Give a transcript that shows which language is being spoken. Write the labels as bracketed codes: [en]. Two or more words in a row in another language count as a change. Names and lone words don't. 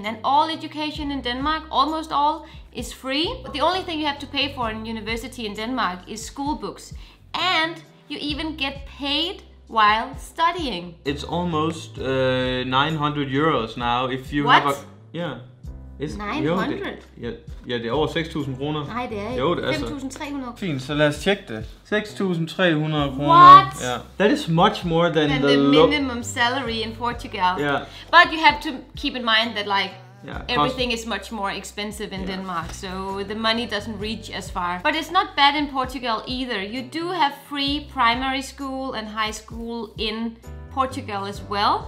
[en] And all education in Denmark, almost all, is free. But the only thing you have to pay for in university in Denmark is school books. And you even get paid while studying. It's almost 900 euros now if you What? have a... Yeah. 900? [da] Ja, det er over 6.000 kroner. Nej, det er Jo, ikke. det er så. 5.300. Fint, så lad os tjekke det. 6.300 kroner. [en] What? Yeah. That is much more than the minimum salary in Portugal. Yeah. But you have to keep in mind that like Yeah, everything is much more expensive in Denmark, so the money doesn't reach as far. But it's not bad in Portugal either. You do have free primary school and high school in Portugal as well.